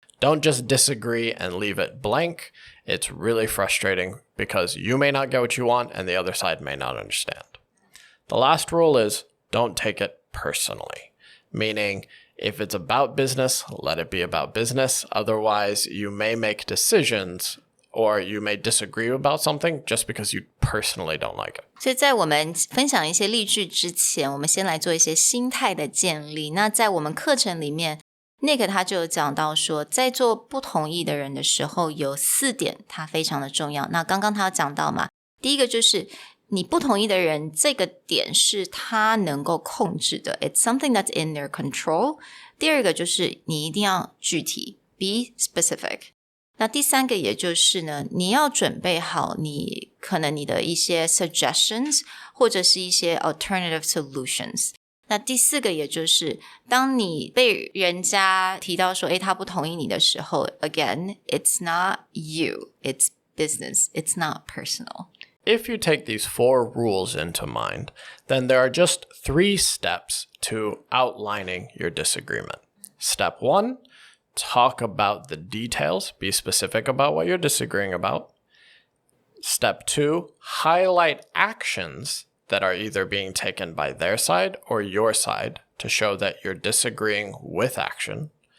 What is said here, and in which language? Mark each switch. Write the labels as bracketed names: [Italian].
[English] Don't just disagree and leave it blank. It's really frustrating because you may not get what you want and the other side may not understand. The last rule is don't take it personally, meaning if it's about business, let it be about business. Otherwise, you may make decisions or you may disagree about something just because you personally don't like it. [Chinese] 所以在我们分享一些例句之前，我们先来做一些心态的建立。那在我们课程里面，Nick 他就有讲到说，在做不同意的人的时候，有4点它非常的重要。那刚刚他有讲到嘛，第一个就是你不同意的人，这个点是他能够控制的 ， [English] It's something that's in their control。 [Chinese] 第二个就是你一定要具体 ， [English] be specific。 [Chinese] 那第三个也就是呢，你要准备好可能你的一些 suggestions 或者是一些 alternative solutions。那第四个也就是当你被人家提到说他不同意你的时候 [English] again it's not you, it's business, it's not personal. If you take these 4 rules into mind, then there are just 3 steps to outlining your disagreement. Step 1, talk about the details, be specific about what you're disagreeing about. Step 2, highlight actions that are either being taken by their side or your side to show that you're disagreeing with action.